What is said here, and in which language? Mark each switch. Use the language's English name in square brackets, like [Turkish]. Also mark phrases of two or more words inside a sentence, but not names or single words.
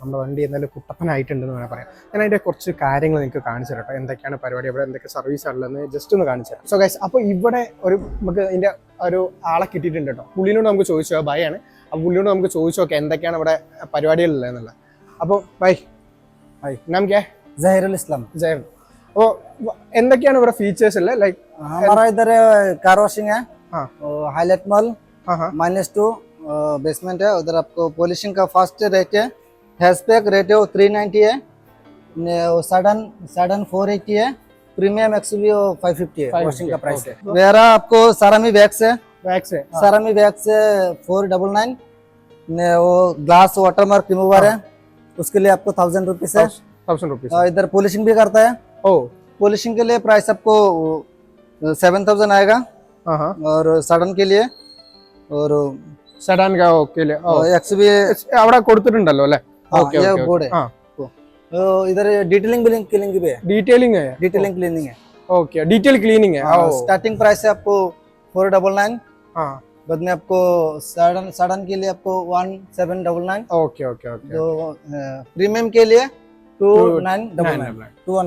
[Malayalam] നമ്മുടെ വണ്ടി എന്തായാലും കുട്ടപ്പനായിട്ടുണ്ടെന്ന് വേണം പറയാം. ഞാൻ അതിൻ്റെ കുറച്ച് കാര്യങ്ങൾ നിങ്ങൾക്ക് കാണിച്ചു തരാം കേട്ടോ. എന്തൊക്കെയാണ് പരിപാടി, അവിടെ എന്തൊക്കെ സർവീസ് ആണുള്ളതെന്ന് ജസ്റ്റ് ഒന്ന് കാണിച്ചു തരാം. [English] so guys, [Malayalam] അപ്പോൾ ഇവിടെ നമുക്ക് ഇതിൻ്റെ ഒരു ആളെ കിട്ടിയിട്ടുണ്ട് കേട്ടോ. പുള്ളിനോട് നമുക്ക് ചോദിച്ചോ, ബൈയാണ്. അപ്പോൾ പുള്ളിനോട് നമുക്ക് ചോദിച്ചു നോക്കാം എന്തൊക്കെയാണ് ഇവിടെ പരിപാടികളുള്ളതെന്നുള്ളത്. [Hindi] അപ്പോൾ ബൈ नाम क्या है? जहीरुल इस्लाम। जहीर। [Malayalam] वो എന്തൊക്കെയാണ് ഇവിടെ ഫീച്ചേഴ്സ് ഉള്ളത്? ലൈക്ക് [Hindi] हमारा इधर [English] car washing [Hindi] है, हाँ, हाईलाइट मॉल हाँ, -2 बेसमेंट है। उधर आपको पॉलिशिंग का [English] fast rate [Hindi] है, [English] hashback rate [Hindi] है वो 390 है, सडन 480 है, [English] premium XUV [Hindi] 550 है। वॉशिंग का प्राइस है। वेरा आपको [English] sarami wax [Hindi] है, [English] sarami wax [Hindi] है 499। वो [English] glass watermark remover [Hindi] है, उसके लिए आपको 1000 रुपीज है। 1000 रुपीज। इधर पॉलिशिंग भी करता है। पॉलिशिंग के लिए प्राइस आपको 7000 आएगा। और सडन के लिए और സഡാൻ के लिए एक्सयूवी [Malayalam] അവിടെ കൊടുത്തിട്ടുണ്ടല്ലോ അല്ലേ? [Hindi] ये बोर्ड है। तो इधर [English] detailing cleaning [Hindi] भी है। डिटेलिंग है, [English] detailing cleaning है। ok, detail cleaning है। starting price [Hindi] है आपको 499। हाँ, बाद में आपको सडन के लिए आपको 1799। [English] ok ok ok. [Hindi] तो प्रीमियम के लिए 2999।